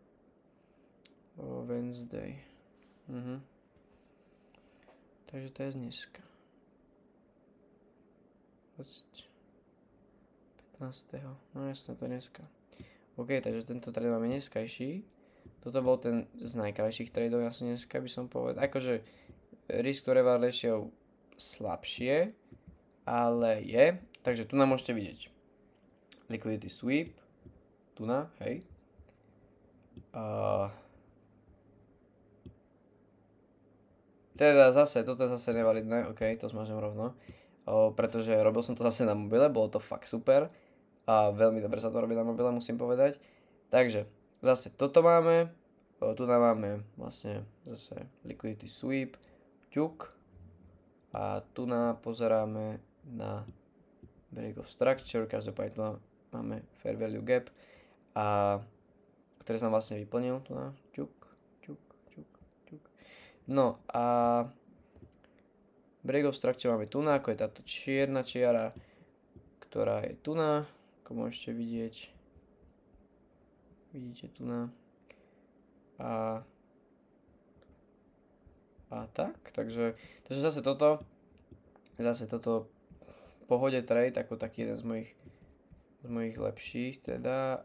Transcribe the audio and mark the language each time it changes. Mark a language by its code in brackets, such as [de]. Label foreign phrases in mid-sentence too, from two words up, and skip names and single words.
[sk] Wednesday. Takže to je z dneska. 15. No jasne, to je dneska. OK, takže tento trade máme dneskajší. Toto bol ten z najkrajších tradeov asi dneska, by som povedal. Akože [en] risk to reward ratio [sk] slabšie, ale je. Takže tu nám môžete vidieť. [en] Liquidity sweep. [sk] Tu na, hej. Teda zase, toto je zase nevalidné, OK, to zmažem rovno. Pretože robil som to zase na mobile, bolo to fakt super. A veľmi dobre sa to robí na mobile, musím povedať. Takže, zase toto máme. Tu máme vlastne zase [en] liquidity sweep, [sk] ťuk. A tu pozeráme na [en] break of structure, [sk] každopádne tu máme [en] fair value gap. [sk] A ktorý som vlastne vyplnil, tu na ťuk. No a [en] break of structure [sk] máme tu na, ako je táto čierna čiara, ktorá je tu na, ako môžete vidieť. Vidíte tu na. A tak, takže zase toto v pohode trade, ako taký jeden z mojich lepších teda.